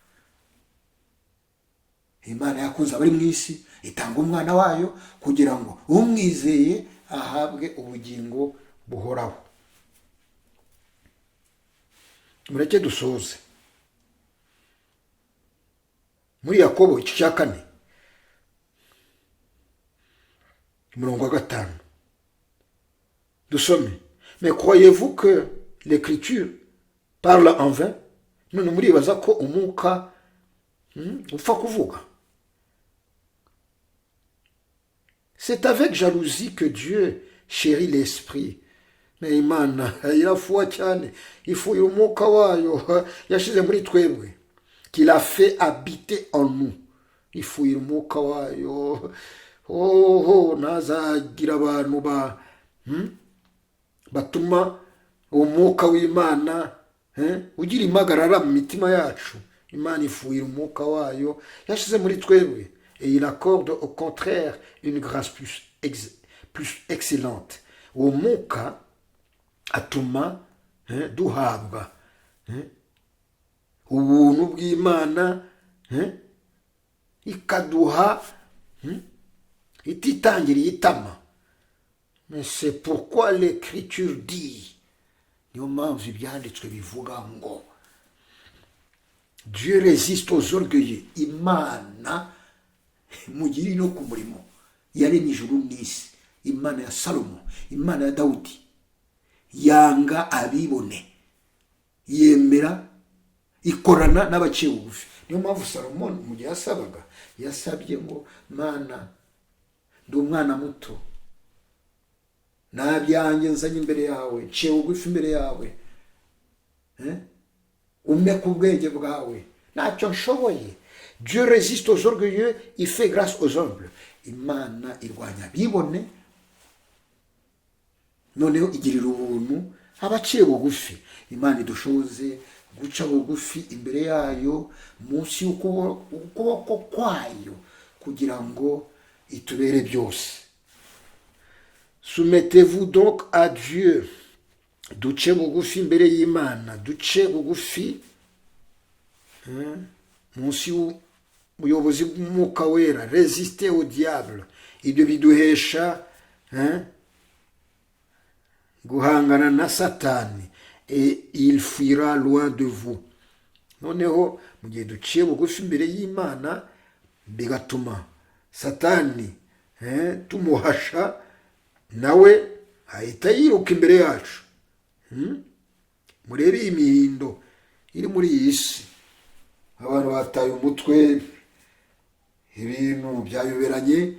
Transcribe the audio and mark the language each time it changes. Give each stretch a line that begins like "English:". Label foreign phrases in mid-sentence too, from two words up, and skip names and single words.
Kinyarwanda: Imana yakunze abari mu isi itanga umwana wayo kugira ngo umwizeye ahabwe ubugingo buhoraho. Mureke dusoze muri Yakobo igice cya 4:5. Dusome:
French: mais croyez-vous que l'écriture parle en vain?
Kinyarwanda: None muribaza ko umwuka upfa kuvuga?
French: C'est avec jalousie que Dieu chérit l'esprit.
Kinyarwanda: Mais Imana irafuwa cyane, ifuye umwuka wayo yashize muri twebwe,
French: qu'il a fait habiter en nous.
Kinyarwanda: Ifuye umwuka wayo. Nazagira abantu batuma umwuka w'Imana ugira impagarara mu mitima yacu. Imana ifuye umwuka wayo yashize muri twebwe.
French: Et il accorde au contraire une grâce plus excellente.
Kinyarwanda: Umwuka atuma duhabwa ubuntu bw'Imana, ikaduha ititangiriye itama.
French: Mais c'est pourquoi l'écriture dit,
Kinyarwanda: niyo mpamvu ibyanditswe bivuga ngo
French: Dieu résiste aux orgueilleux.
Kinyarwanda: Imana mugiri no ku murimo yaremye ijuru n'isi. Imana ya Salomo, Imana ya Dawudi yanga abibone, yemera ikorana n'abaciye bugufi. Niyo mpamvu Salomo mu gihe yasabaga yasabye ngo Mana, ndi umwana muto, nabyanjye nzanye imbere yawe, nciye bugufi imbere yawe, umpe ku bwenge bwawe, ntacyo nshoboye.
French: Dieu résiste aux orgueilleux, il fait grâce aux humbles.
Kinyarwanda: Imana irwanya abibone, noneho igirira ubuntu abaciye bugufi. Imana idushoboze guca bugufi imbere yayo, munsi y'ukuboko kwayo, kugira ngo itubere byose.
French: Soumettez-vous donc à Dieu
Kinyarwanda: duce bugufi imbere y'Imana, duce bugufi munsi y'ubuyobozi bw'umwuka wera,
French: resiste au diable.
Kinyarwanda: Ibyo biduhesha guhangana na Satani,
French: et il fuira loin de vous.
Kinyarwanda: Noneho mu gihe duciye bugufi imbere y'Imana, bigatuma Satani tumuhasha, nawe ahita yiruka imbere yacu. Murebe imihindo iri muri iyi si, abantu bataye umutwe, ibintu byayoberanye.